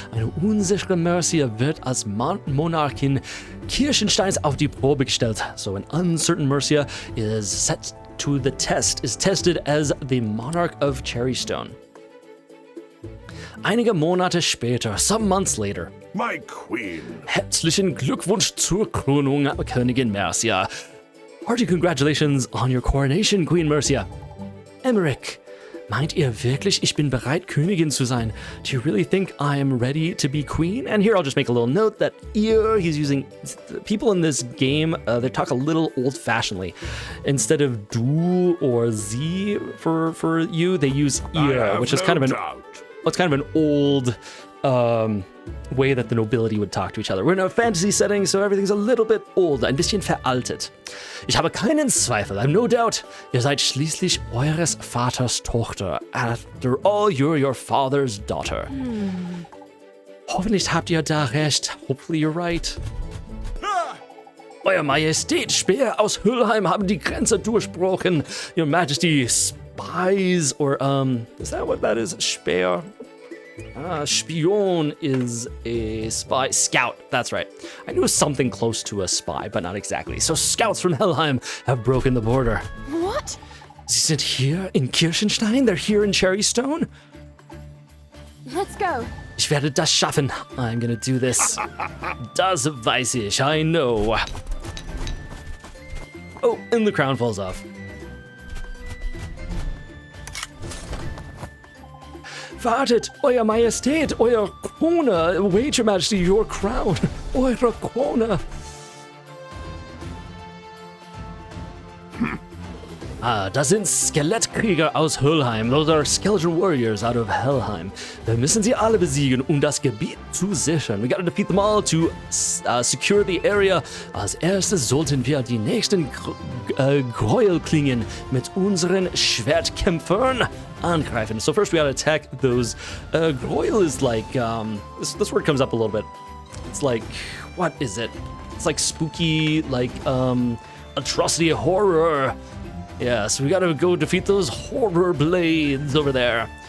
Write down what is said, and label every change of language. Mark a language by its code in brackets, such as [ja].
[de] Eine unsichere Mercia wird als Monarchin Kirschensteins auf die Probe gestellt. [en] So, an uncertain Mercia is set to the test, is tested as the monarch of Cherrystone. [de] Einige Monate später, [en] some months later. My queen. [de] Herzlichen Glückwunsch zur Krönung, Königin Mercia. [en] Hearty congratulations on your coronation, Queen Mercia. [de] Emmerich, meint ihr wirklich, ich bin bereit, Königin zu sein? [en] Do you really think I am ready to be queen? And here I'll just make a little note that ihr, he's using, people in this game, they talk a little old-fashionedly. Instead of du or sie for you, they use ihr, which is kind of an old way that the nobility would talk to each other. We're in a fantasy setting, so everything's a little bit old, [de] ein bisschen veraltet. Ich habe keinen Zweifel, [en] I've no doubt, [de] ihr seid schließlich eures Vaters Tochter. [en] After all, you're your father's daughter. [de] Hoffentlich habt ihr da recht. [en] Hopefully you're right. [de] Euer Majestät, Speer aus Hülheim haben die Grenze durchbrochen. [en] Your Majesty, spies, or, is that what that is? Speer? Spion is a spy. Scout, that's right. I knew something close to a spy, but not exactly. So scouts from Helheim have broken the border. What? [de] Sie sind hier in Kirschenstein? [en] They're here in Cherrystone? Let's go. [de] Ich werde das schaffen. [en] I'm gonna do this. [de] Das weiß ich, [en] I know. Oh, and the crown falls off. [de] Wartet, Euer Majestät, euer Krone. [en] Wait, Your Majesty, your crown. [de] Eure Krone. Das sind Skelettkrieger aus Hülheim. [en] Those are skeleton warriors out of Helheim. [de] Wir müssen sie alle besiegen, um das Gebiet zu sichern. [en] We gotta defeat them all to secure the area. [de] Als erstes sollten wir die nächsten Gräuelklingen mit unseren Schwertkämpfern angreifen. [en] So first we gotta attack those. Gräuel is like, this word comes up a little bit. It's like, what is it? It's like spooky, like atrocity, horror. Yeah, so we gotta go defeat those horror blades over there.